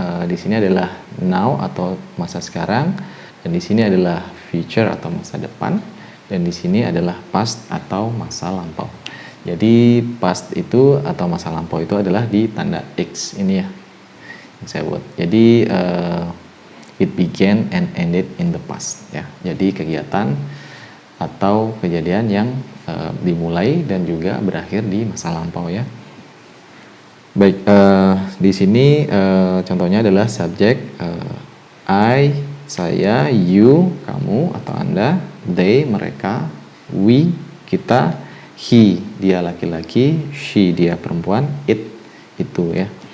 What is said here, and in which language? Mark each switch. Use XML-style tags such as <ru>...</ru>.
<id>Di sini adalah now atau masa sekarang, dan di sini adalah future atau masa depan, dan di sini adalah past atau masa lampau. Jadi past itu atau masa lampau itu adalah di tanda X ini ya, yang saya buat.</id> <en>Jadi it began and ended in the past ya.</en> <id>Jadi kegiatan atau kejadian yang dimulai dan juga berakhir di masa lampau ya. Baik, di sini contohnya adalah subjek I, saya, you, kamu atau Anda, they, mereka, we, kita, he, dia laki-laki, she, dia perempuan, it, itu ya.</id>